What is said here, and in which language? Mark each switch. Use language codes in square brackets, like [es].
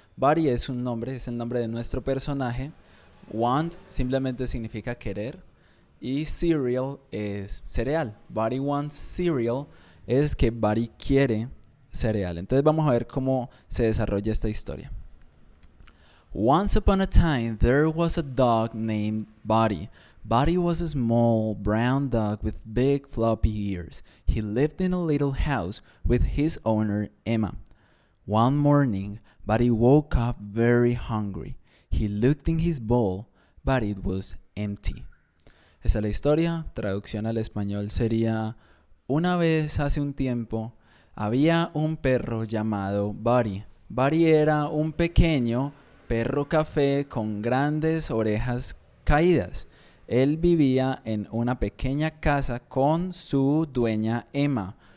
[es] Buddy es un nombre, es el nombre de nuestro personaje. Want simplemente significa querer. Y cereal es cereal. [en] Buddy wants cereal [es] es que Buddy quiere cereal. Entonces vamos a ver cómo se desarrolla esta historia. [en] Once upon a time, there was a dog named Buddy. Buddy was a small brown dog with big floppy ears. He lived in a little house with his owner, Emma. One morning, Buddy woke up very hungry. He looked in his bowl, but it was empty. [es] Esa es la historia. Traducción al español sería: una vez hace un tiempo había un perro llamado Buddy. Buddy era un pequeño perro café con grandes orejas caídas. Él vivía en una pequeña casa con su dueña Emma.